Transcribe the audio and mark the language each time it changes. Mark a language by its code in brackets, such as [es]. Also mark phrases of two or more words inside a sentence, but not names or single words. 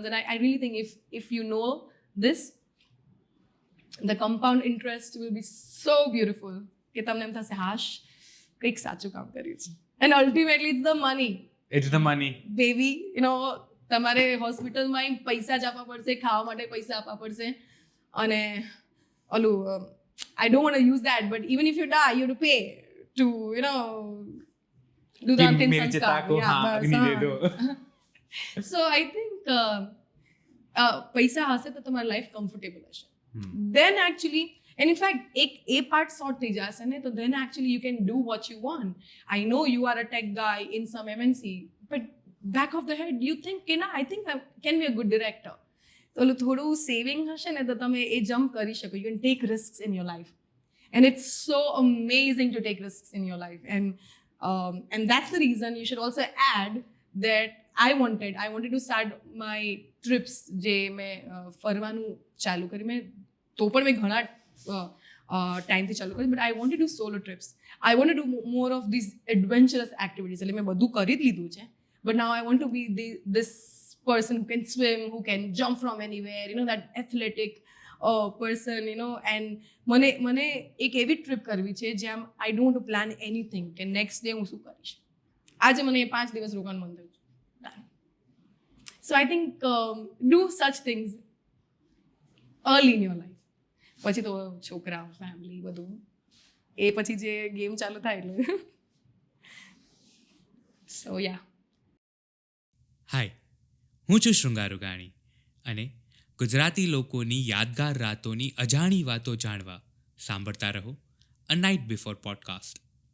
[en] And I really think if you know this, the compound interest will be so beautiful. [gu] કે તમને એમ થશે હાશ કંઈક સાચું કામ કર્યું છે. [en] And ultimately it's the money. It's the money. Baby, [gu] તમારે હોસ્પિટલમાં પૈસા જ આપવા પડશે, ખાવા માટે પૈસા આપવા પડશે. અને ઓલું [en] I don't want to use that, but even if you die, you have to pay to, do the [gu] અંતિમ સંસ્કાર. [en] So I think [gu] પૈસા હશે તો તમારી લાઈફ કમ્ફર્ટેબલ હશે. [en] Then actually, and in fact, a part sort [gu] થઈ જશે ને તો [en] then actually you can do what you want. I know you are a tech guy in some MNC, but back of the head you think [gu] કે ના [en] I think I can be a good director. [gu] તો થોડું સેવિંગ હશે ને તો તમે એ જમ્પ કરી શકો. [en] You can take risks in your life, and it's so amazing to take risks in your life. And that's the reason you should also add that I wanted to start my trips [gu] જે મેં ફરવાનું ચાલુ કરી. મેં તો પણ મેં ઘણા ટાઈમથી ચાલુ કરી, બટ [en] I want to do solo trips. I want to do more of these adventurous activities. [gu] એટલે મેં બધું કરી જ લીધું છે, [en] but now I want to be this person who can swim, who can jump from anywhere, that athletic person, and [gu] મને એક એવી ટ્રીપ કરવી છે જ્યાં [en] I don't want to plan anything [gu] કે નેક્સ્ટ ડે હું શું કરીશ. આજે મને 5 દિવસ રોકાણ મન થયું છે. [en] So I think do such things early in your life. [gu] પછી તો છોકરા ફેમિલી બધું એ પછી જે ગેમ ચાલુ થાય એટલે સો યા. હાય, હું છું શૃંગાર રૂગાણી અને ગુજરાતી લોકોની યાદગાર રાતોની અજાણી વાતો જાણવા સાંભળતા રહો અ નાઇટ બિફોર પોડકાસ્ટ.